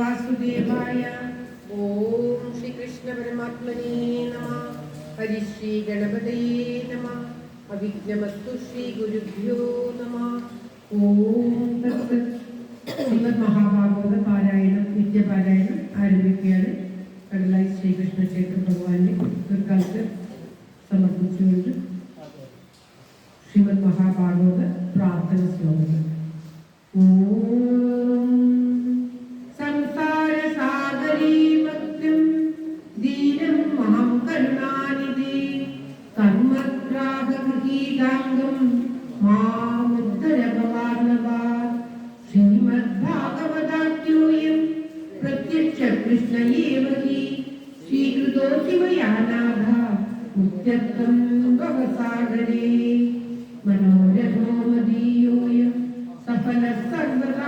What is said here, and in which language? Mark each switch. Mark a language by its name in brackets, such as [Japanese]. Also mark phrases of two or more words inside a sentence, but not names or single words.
[Sanskrit] वासुदेवाय। ओम श्री कृष्ण परमात्मने नमः। हरि श्री गणपतये नमः। अविघ्नमस्तु श्री गुरुभ्यो नमः। ओम तत्सत्। [Malayalam] ശ്രീമദ് മഹാഭാഗവത പാരായണം നിത്യപാരായണം ആരംഭിക്കുകയാണ്. കടലായി ശ്രീകൃഷ്ണ ക്ഷേത്ര ഭഗവാന്റെ പിൽക്കാലത്ത് സമർപ്പിച്ചുകൊണ്ട് ശ്രീമദ് മഹാഭാഗവത പ്രാർത്ഥന ശ്ലോകങ്ങൾ. [Sanskrit] ഓം സംസാര സാഗരീ ഭക്തം ദീനം മഹം കരുണാനിധി കർമ്മഗ്രാഹഗീതാംഗം മാമുദ്ധര ഭവാർണവാ श्रीमद्भागवताख्योऽयं प्रत्यक्ष कृष्ण एव हि स्वीकृतोऽसि मया नाथ मुक्त्यर्थं भवसागरे मनोरथो मदीयोऽयं सफलः सर्वदा